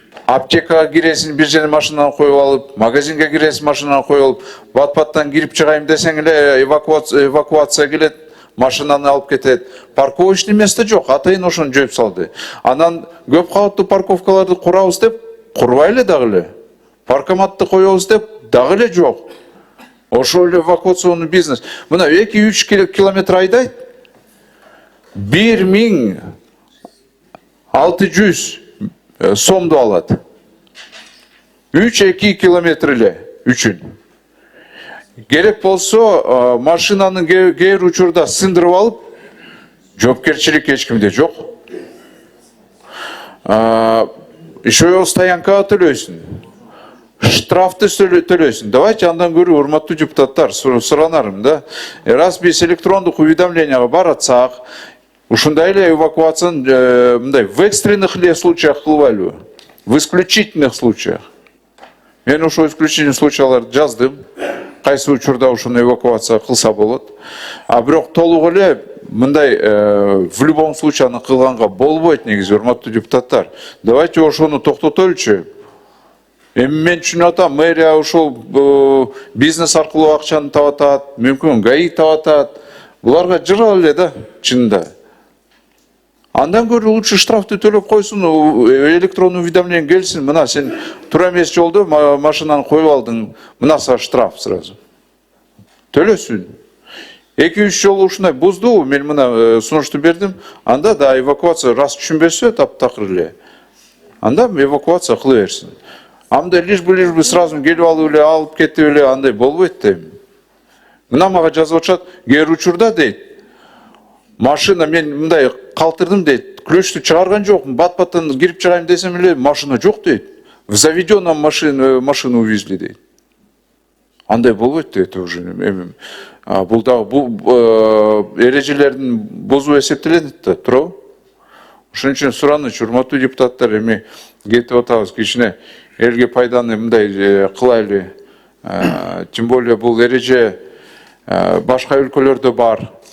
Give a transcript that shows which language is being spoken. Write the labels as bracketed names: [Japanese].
[Kyrgyz] Аптекага киресиң, бир жерге машинаны коюп алып, магазинге киресиң, машинаны коюп алып, бат-баттан кирип чыгайым десең эле эвакуация келет, машинаны алып кетет. Парковочный место жок, атайын ошону жоюп салды. Анан көп кабаттуу парковкаларды курабыз деп, курбай эле дагы эле. Паркоматты коебуз деп, дагы эле жок. Ошол эле эвакуационный бизнес. Мына 2-3 километр айдайт, 1600 сомду алат. 3-2 километр эле үчүн. Керек болсо машинаны кээ бир учурда сындырып алып, жоопкерчилик эч кимде жок. Ишо стоянкага төлөйсүң. Штрафты төлөйсүң. Давайте андан көрү, урматтуу депутаттар, суранарым да. Раз биз электрондук уведомленияга баратсак, ушундай эле эвакуацияны мындай [Russian] в экстренных [Kyrgyz] эле [Russian] случаях [Kyrgyz] кылбайлыбы? [Russian] В исключительных случаях. [Kyrgyz] Мен ошо исключительный случайларды жаздым. Кайсы учурда ушуну эвакуация кылса болот. А бирок толук эле мындай [Russian] в любом случае [Kyrgyz] аны кылганга болбойт негизи, урматтуу депутаттар. Давайте ошону токтотолучу. Эми мен түшүнүп атам, мэрия ошол бизнес аркылуу акчаны табатат, мүмкүн ГАИ табатат. Буларга жыра эле да, чынында. Андан көрө [Russian] лучше [Kyrgyz] штрафты төлөп койсун, электронный уведомление келсин. Мына сен туура эмес жолдо машинаны коюп алдың, мына са штраф [Russian] сразу. [Kyrgyz] Төлөсүн. 2-3 жолу ушундай бузду, мен мына сунушту бердим. Анда да эвакуация раз түшүнбөсө таптакыр эле. Анда эвакуация кыла берсин. Анда [Russian] лишь бы сразу [Kyrgyz] келип алып эле, алып кетип эле, андай болбойт да. Мына мага жазып атышат, кээ бир учурда дейт, машина мен мындай калтырдым дейт, ключту чыгарган жокмун, бат-баттан кирип чыгайм десем эле, машина жок дейт. [Russian] В заведенном машину увезли дейт. [Kyrgyz] Андай болбойт дейт уже. Бул дагы эрежелердин бузуу эсептелет да, туурабы? Ошон үчүн сураныч, урматтуу депутаттар, эми кетип атабыз, кичине элге пайданы мындай кылайлы. [Russian] Тем более [Kyrgyz] бул эреже башка өлкөлөрдө бар.